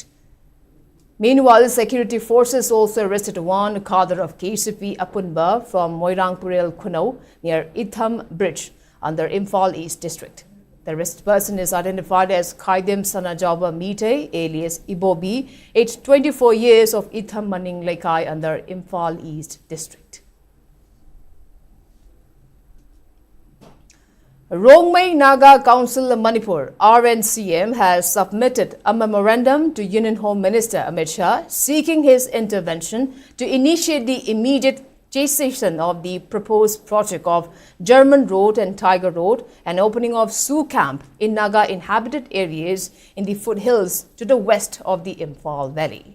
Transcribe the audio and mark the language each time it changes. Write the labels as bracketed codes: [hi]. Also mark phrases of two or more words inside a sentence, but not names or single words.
[en] Meanwhile, security forces also arrested 1 cadre of KCP Apunba from Moirangpurel Kunau near Itham Bridge under Imphal East District. The arrested person is identified as Khaidem Sanajaba Mite, alias Ibobi, aged 24 years, of Itham Maning Lekai under Imphal East District. Rongmei Naga Council Manipur RNCM has submitted a memorandum to Union Home Minister Amit Shah seeking his intervention to initiate the immediate cessation of the proposed project of German Road and Tiger Road and opening of Sioux Camp in Naga inhabited areas in the foothills to the west of the Imphal Valley.